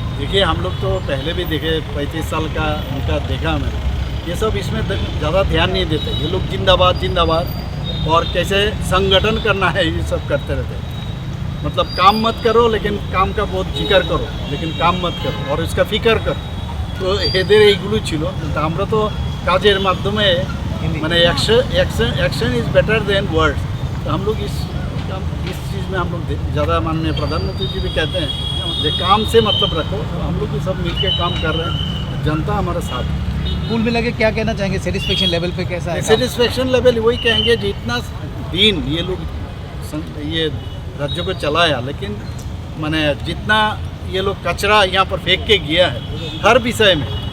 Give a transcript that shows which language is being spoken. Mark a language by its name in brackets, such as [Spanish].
[Hindi] देखिए हम लोग तो पहले भी देखे, 35 साल का उनका देखा मैंने, ये सब इसमें ज़्यादा ध्यान नहीं देते। ये लोग जिंदाबाद जिंदाबाद और कैसे संगठन करना है ये सब करते रहते हैं। मतलब काम मत करो लेकिन काम का बहुत जिक्र करो, लेकिन काम मत करो और इसका फिक्र करो। [Bangla] তো এদের এইগুলো ছিল, কিন্তু আমরা তো কাজের মাধ্যমে মানে [English] Action is better than words. [Hindi] तो हम लोग इस चीज़ में हम लोग ज़्यादा माननीय प्रधानमंत्री जी भी कहते हैं कि काम से मतलब रखो। तो हम लोग भी सब मिलकर काम कर रहे हैं, जनता हमारे साथ है। कुल मिला के क्या कहना चाहेंगे, सेटिस्फेक्शन लेवल पे कैसा है? सेटिस्फेक्शन लेवल वही कहेंगे जितना दिन ये लोग ये राज्य को चलाया, लेकिन माने जितना ये लोग कचरा यहाँ पर फेंक के गया है हर विषय में।